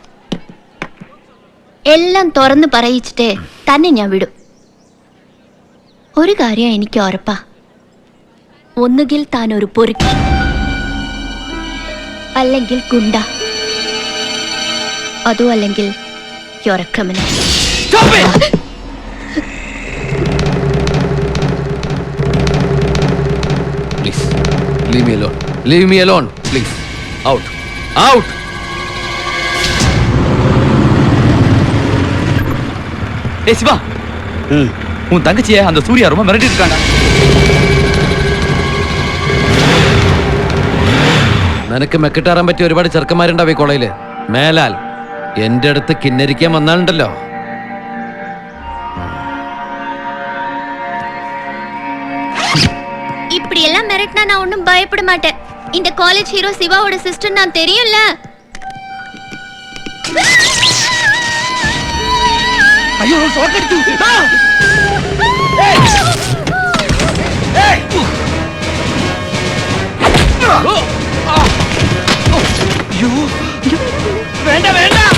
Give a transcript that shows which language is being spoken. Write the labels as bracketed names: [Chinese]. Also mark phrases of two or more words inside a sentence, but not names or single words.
[Malayalam] എല്ലാം തുറന്ന് പറയിച്ചിട്ടേ തന്നെ ഞാൻ വിടും. ഒരു കാര്യം എനിക്ക് ഉറപ്പാ, ഒന്നുകിൽ താൻ ഒരു പൊറുക്കി, അല്ലെങ്കിൽ ഗുണ്ട, അതും അല്ലെങ്കിൽ ക്രിമിനൽ. [English] Please, leave me alone. Leave me alone, please. Out. Out. [Tamil] ஏய் சிவா, உன் தங்கச்சியை அந்த சூர்யா ரொம்ப மிரட்டிட்டு இருக்காங்க. [Malayalam] നിനക്ക് മെക്കിട്ടാറാൻ പറ്റിയ ഒരുപാട് ചെറുക്കന്മാരുണ്ടാവും ഈ കോളേജില്. മേലാൽ എന്റെ അടുത്ത് കിന്നരിക്കാൻ വന്നാലുണ്ടല്ലോ. [Tamil] இப்படி எல்லாம் மிரட்டினா நான் ஒன்றும் பயப்பட மாட்டேன். இந்த [English] college hero [Tamil] சிவாவோட சிஸ்டர் நான் தெரியும்ல. [Malayalam] അയ്യോ ഷോക്കടിച്ചു. വേണ്ട വേണ്ട.